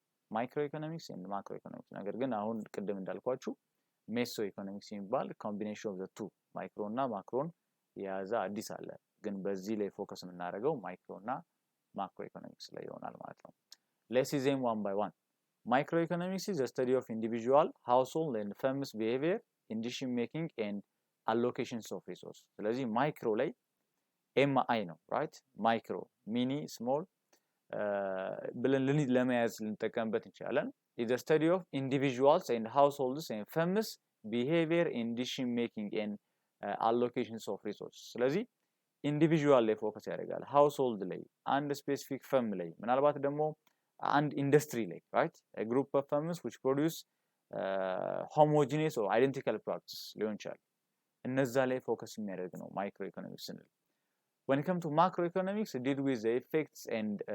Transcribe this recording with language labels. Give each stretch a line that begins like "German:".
Amharic: ማይክሮ ኢኮኖሚክስ ኤንድ ማክሮ ኢኮኖሚክስ። ነገር ግን አሁን ቅድም እንዳልኳችሁ ሜሶ ኢኮኖሚክስ የሚባል ኮምቢኔሽን ኦፍ ዘ ቱ ማይክሮ እና ማክሮን የያዘ አዲስ አለ። ግን በዚህ ላይ ፎከስ የምናደርገው ማይክሮ እና ማክሮ ኢኮኖሚክስ ላይ ይሆናል ማለት ነው።
English: ሌትስ ሲ ዜም ዋን ባይ ዋን። Microeconomics is the study of individual, household and firms behavior in decision making and allocations of resources.
Amharic: ስለዚህ ማይክሮ ላይ ኤምአይ ነው ራይት። ማይክሮ ሚኒ ስሞል ብለን ለመያዝ ልንጠቀምበት እንችላለን።
English: is the study of individuals and households and firms behavior in decision making and allocations of resources.
Amharic: ስለዚህ ኢንዲቪጁዋል ላይ ፎከስ ያደርጋል። ሃውስሆልድ ላይ አንድ ስፔሲፊክ ፈርም ላይ ምናልባት ደግሞ አንድ ኢንዱስትሪ ላይ ራይት
English: a group of firms which produce homogeneous or identical products
Amharic: ሊሆን ይችላል። እነዛ ላይ ፎከስ የሚያደርግ ነው ማይክሮ ኢኮኖሚክስ ስንል።
English: when it comes to macroeconomics, it deal with the effects and